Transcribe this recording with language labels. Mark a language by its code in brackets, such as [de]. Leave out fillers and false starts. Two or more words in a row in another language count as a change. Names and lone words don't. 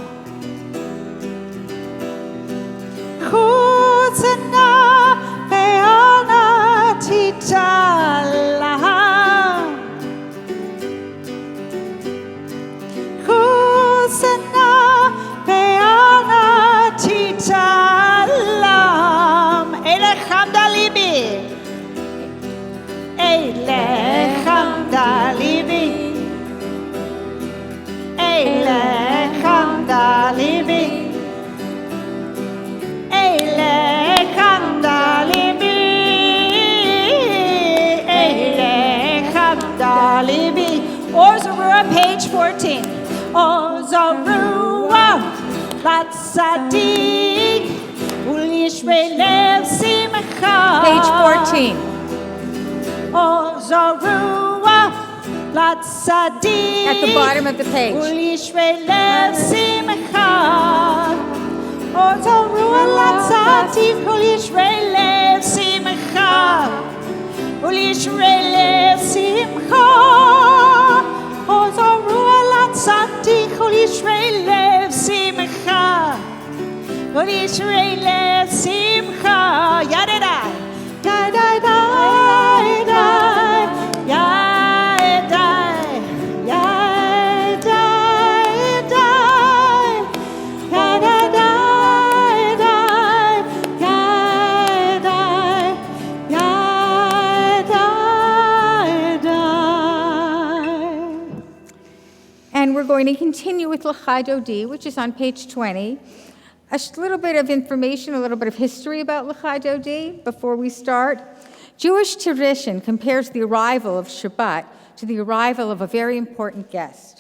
[he] הושענא ואל תתעלם. הושענא ואל תתעלם. אלה חמדה לבי. אלה חמדה לבי. אלה חמדה לבי. אלה חמדה לבי. Ele 13. אור זרוע לצדיק ולישרי לב שמחה. [en] Page 14. [he] אור זרוע לצדיק. [en] At the bottom of the page. [he] ולישרי לב שמחה. אור זרוע לצדיק ולישרי לב שמחה. ולישרי לב שמחה. אור זרוע לצדיק ולישרי לב שמחה. ולישרי לב שמחה. Yadadai. Die, die, die, die. Yeah, die. Yeah, die, die. Yeah, die, die, die. Yeah, die. Yeah, die, die. [en] And we're going to continue with L'chai Dodi, which is on page 20. A little bit of information, a little bit of history about L'chai Dodi before we start. Jewish tradition compares the arrival of Shabbat to the arrival of a very important guest.